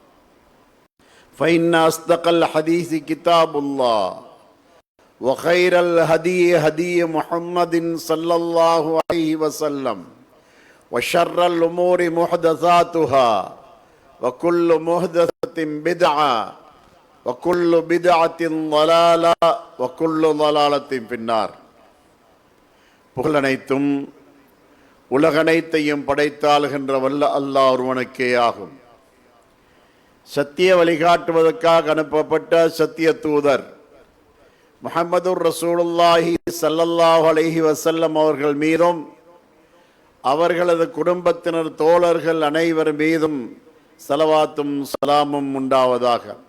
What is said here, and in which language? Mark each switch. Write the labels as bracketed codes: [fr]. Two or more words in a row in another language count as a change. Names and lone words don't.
[ar] فإن أصدق الحديث كتاب الله وخير الهدي هدي محمد صلى الله عليه وسلم وشر الأمور محدثاتها وكل محدثة بدعة وكل بدعة ضلالة وكل ضلالة في النار. [ta] புகழனைத்தும் உலகனைத்தையும் படைத்தாளுகின்ற வல்ல அல்லாஹ் ஒருவனுக்கே ஆகும். சத்திய வழிகாட்டுவதற்காக அனுப்பப்பட்ட சத்திய தூதர் முஹம்மதுர் [ar] رسول الله صلى الله عليه وسلم [ta] அவர்கள் மீதும் அவர்களது குடும்பத்தினர் தோழர்கள் அனைவர் மீதும் ஸலவாத்தும் ஸலாமும் உண்டாவதாக.